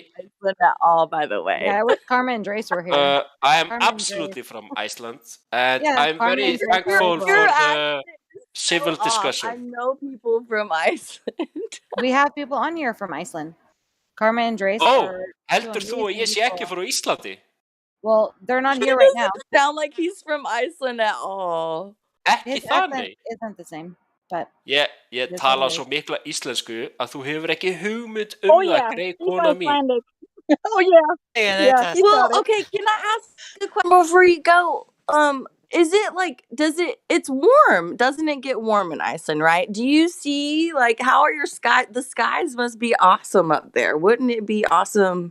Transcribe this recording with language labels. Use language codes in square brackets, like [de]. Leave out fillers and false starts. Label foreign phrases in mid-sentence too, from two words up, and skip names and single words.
[en] Iceland at all, by the way. Yeah, I wish Carmen and Drace were here. I am Carmen absolutely from Iceland, and Yeah, I'm Carmen very and Drace thankful are for as the civil I discussion. know people from Iceland. We have people on here from Iceland. Carmen and Drace are [is] heldur [en] two [is] þú að ég sé [en] amazing [is] ekki [en] people. [is] frá Íslandi? [en] Well, they're not He here right now. doesn't sound like he's from Iceland at all. His accent isn't the same, but [is] Ég [en] That's [is] tala [en] what it [is] svo mikla íslensku að þú hefur ekki hugmynd [en] Oh [is] það, [en] yeah, [is] grey [en] he's [is] kona mín. [en] Icelandic. Oh yeah. Yeah, he's Well, got it. okay, can I ask a question before you go? Is it like, it's warm, doesn't it get warm in Iceland, right? Do you see, like, how are the skies must be awesome up there. Wouldn't it be awesome?